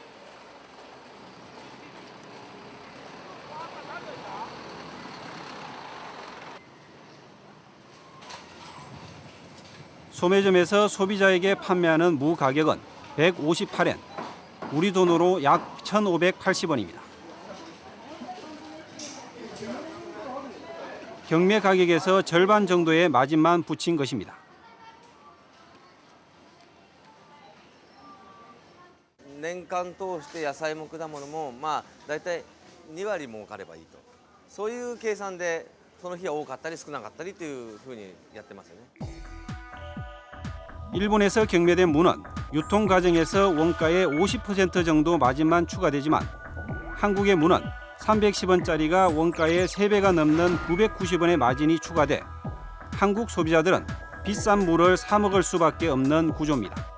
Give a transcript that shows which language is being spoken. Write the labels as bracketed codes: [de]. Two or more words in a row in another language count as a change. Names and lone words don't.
[ko] 소매점에서 소비자에게 판매하는 무 가격은 158엔, 우리 돈으로 약 1,580원입니다. 경매 가격에서 절반 정도의 마진만 붙인 것입니다. [ja] 年間通して野菜も果物もまあ大体2割儲かればいいと、そういう計算でその日は多かったり少なかったりというふうにやってますよね。 [ko] 일본에서 경매된 무는 유통 과정에서 원가의 50% 정도 마진만 추가되지만 한국의 무는 310원짜리가 원가의 3배가 넘는 990원의 마진이 추가돼 한국 소비자들은 비싼 무를 사 먹을 수밖에 없는 구조입니다.